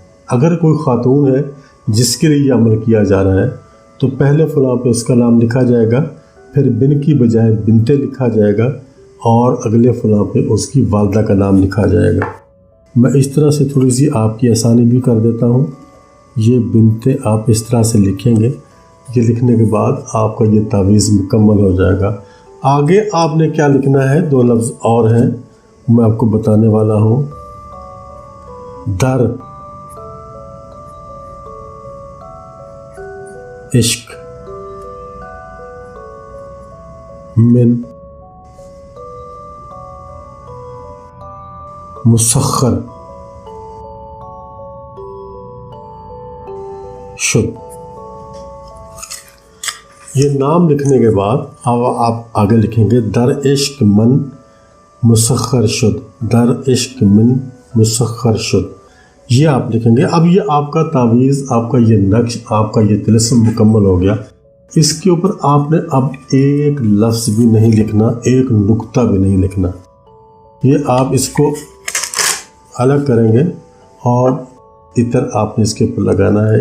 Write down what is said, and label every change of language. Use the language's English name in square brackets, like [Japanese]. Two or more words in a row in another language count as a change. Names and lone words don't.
[Urdu] اگر کوئی خاتون ہے جس کے لیے یہ عمل کیا جا رہا ہے تو پہلے فلاں پہ اس کا نام لکھا جائے گا، پھر بن کی بجائے بنتے لکھا جائے گا، اور اگلے فلاں پہ اس کی والدہ کا نام لکھا جائے گا۔ میں اس طرح سے تھوڑی سی آپ کی آسانی بھی کر دیتا ہوں۔ یہ بنتے آپ اس طرح سے لکھیں گے۔ یہ لکھنے کے بعد آپ کا یہ تعویذ مکمل ہو جائے گا۔ آگے آپ نے کیا لکھنا ہے؟ 2 لفظ اور ہیں، میں آپ کو بتانے والا ہوں۔ [Persian] در، عشق، من، مسخر، شد۔ [Urdu] یہ نام لکھنے کے بعد آپ آگے لکھیں گے [Persian] در عشق من مسخر شد، در عشق من مسخر شد، [Urdu] یہ آپ لکھیں گے۔ اب یہ آپ کا تعویذ، آپ کا یہ نقش، آپ کا یہ طلسم مکمل ہو گیا۔ اس کے اوپر آپ نے اب ایک لفظ بھی نہیں لکھنا، ایک نقطہ بھی نہیں لکھنا۔ یہ آپ اس کو الگ کریں گے اور عطر آپ نے اس کے اوپر لگانا ہے۔